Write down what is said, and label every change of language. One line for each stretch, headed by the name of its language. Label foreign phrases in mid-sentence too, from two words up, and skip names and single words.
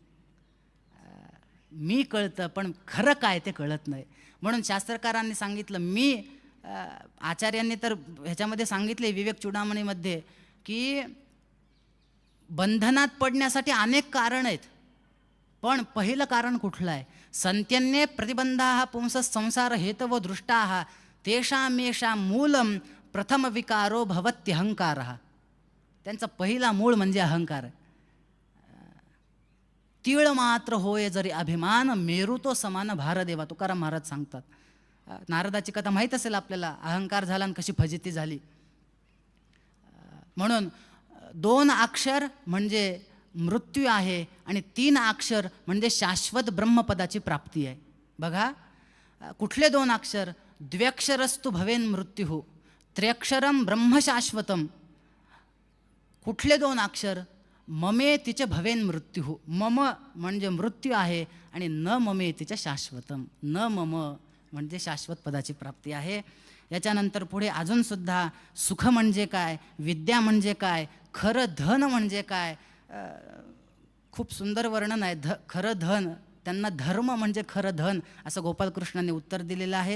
Marathi: मी कळतं पण खरं काय ते कळत नाही. म्हणून शास्त्रकारांनी सांगितलं, मी आचार्यांनी तर ह्याच्यामध्ये सांगितले विवेक चूडामणीमध्ये की बंधनात पडण्यासाठी अनेक कारण आहेत, पण पहिलं कारण कुठलं आहे.
Sanskrit: संत्यन्ये प्रतिबंधाः पुंसः संसार हेतवो दृष्टाः तेषामेषां मूलम प्रथम विकारो भवत्यहंकारः.
Marathi: त्यांचा पहिला मूळ म्हणजे अहंकार आहे. तीळ मात्र होय जरी अभिमान, मेरू तो समान भार देवा, तुकाराम महाराज सांगतात. नारदाची कथा माहीत असेल आपल्याला, अहंकार झाला आणि कशी फजिती झाली. म्हणून 2 अक्षर म्हणजे मृत्यू आहे आणि 3 अक्षर म्हणजे शाश्वत ब्रह्मपदाची प्राप्ती आहे. बघा, कुठले 2 अक्षर.
Sanskrit: द्व्यक्षरस्तु भवेन मृत्युः, त्र्यक्षरम ब्रह्मशाश्वतम.
Marathi: कुठले 2 अक्षर.
Sanskrit: ममे तिचे भवेन मृत्युः,
Marathi: मम म्हणजे मृत्यू आहे आणि
Sanskrit: न ममे तिचे शाश्वतम,
Marathi: न मम म्हणजे शाश्वत पदाची प्राप्ती आहे. याच्यानंतर पुढे अजूनसुद्धा सुख म्हणजे काय, विद्या म्हणजे काय, खरं धन म्हणजे काय, खूप सुंदर वर्णन आहे. खरं धन, त्यांना धर्म म्हणजे खरं धन असं गोपालकृष्णांनी उत्तर दिलेलं आहे.